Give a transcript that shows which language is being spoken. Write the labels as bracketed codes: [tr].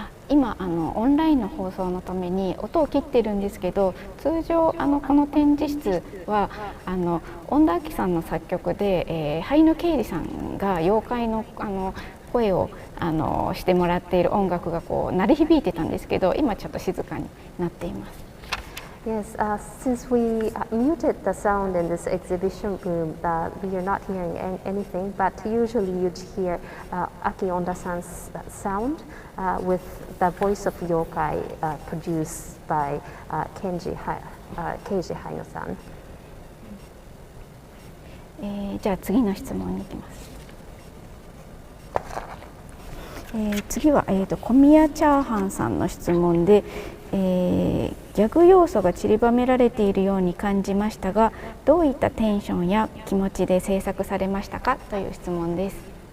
[ja] 今オンラインの放送のために音を切ってるんですけど、通常この展示室は恩田明さんの作曲で、灰野啓二さんが妖怪の声をしてもらっている音楽が鳴り響いてたんですけど、今ちょっと静かになっています。 [en] Yes, since we muted the sound in this exhibition room, we are not hearing anything, but usually you'd hear Aki Onda-san's sound with the voice of Yokai produced by Keiji Haino-san. [ja] じゃあ次の質問に行きます。次は、小宮チャーハンさんの質問で、ギャグ要素が散りばめられているように感じましたが、どういったテンションや気持ちで制作されましたかという質問です。